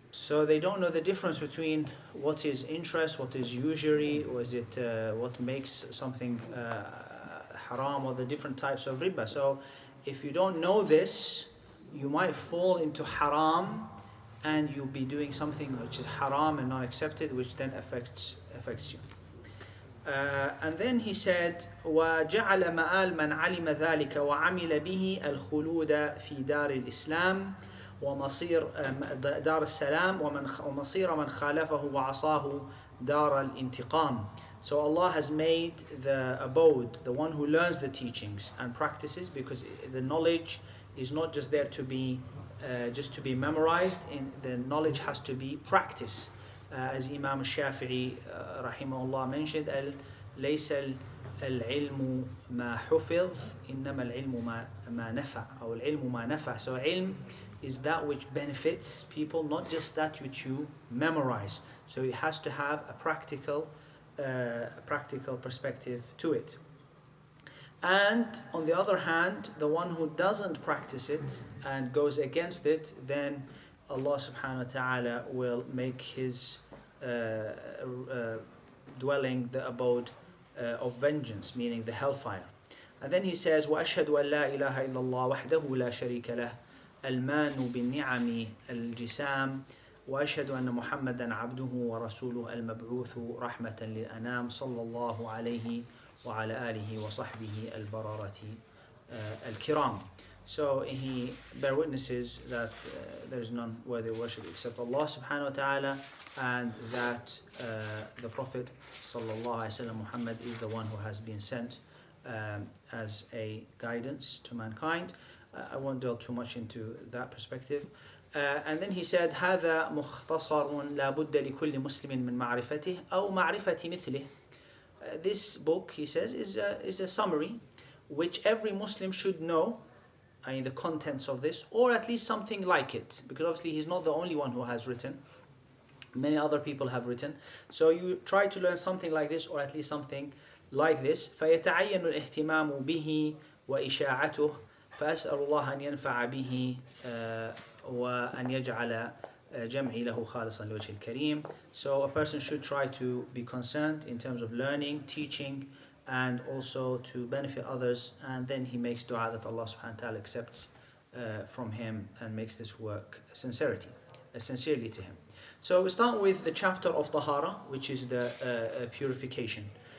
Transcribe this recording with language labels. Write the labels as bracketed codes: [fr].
[en] So they don't know the difference between what is interest, what is usury, or is it what makes something haram, or the different types of riba. So if you don't know this, you might fall into haram, and you'll be doing something which is haram and not accepted, which then affects you. And then he said, [ar] وَجَعَلَ مَآلْ مَنْ عَلِمَ ذَلِكَ وَعَمِلَ بِهِ الْخُلُودَ فِي دَارِ الْإِسْلَامِ ومصير دار السلام ومصير من خالفه وعصاه دار الانتقام. [en] So Allah has made the abode, the one who learns the teachings and practices, because the knowledge is not just there to be just to be memorized. The knowledge has to be practiced. As Imam Shafi'i rahimahullah mentioned, [ar] ليس العلم ما حفظ إنما العلم ما نفع أو العلم ما نفع. [en] So ilm is that which benefits people, not just that which you memorize. So it has to have a practical perspective to it. And on the other hand, the one who doesn't practice it and goes against it, then Allah subhanahu wa ta'ala will make his dwelling the abode of vengeance, meaning the hellfire. And then he says, [ar] وَأَشْهَدُ أَن لَا إِلَهَ إِلَّا اللَّهُ وَحْدَهُ لَا شَرِيكَ لَهُ الْمَانُ بِالنِّعَمِ الْجِسَامِ وأشهد أن محمدا عبده ورسوله المبعوث رحمة للأنام صلى الله عليه وعلى آله وصحبه البررة الكرام. [en] So he bear witnesses that there is none worthy of worship except Allah subhanahu wa ta'ala, and that the Prophet sallallahu alaihi wasallam Muhammad is the one who has been sent as a guidance to mankind. I won't delve too much into that perspective. And then he said, [ar] هذا مختصر لا بد لكل مسلم من معرفته أو معرفة مثله. [en] This book, he says, is a summary which every Muslim should know, the contents of this, or at least something like it, because obviously he's not the only one who has written. Many other people have written. So you try to learn something like this, or at least something like this. [ar] فيتعين الاهتمام به وإشاعته فأسأل الله أن ينفع به وأن يجعل جمعي له خالصا لوجه الكريم. [en] So a person should try to be concerned in terms of learning, teaching, and also to benefit others. And then he makes dua that Allah subhanahu wa ta'ala accepts from him and makes this work sincerely to him. So we start with the chapter of Tahara, which is the purification.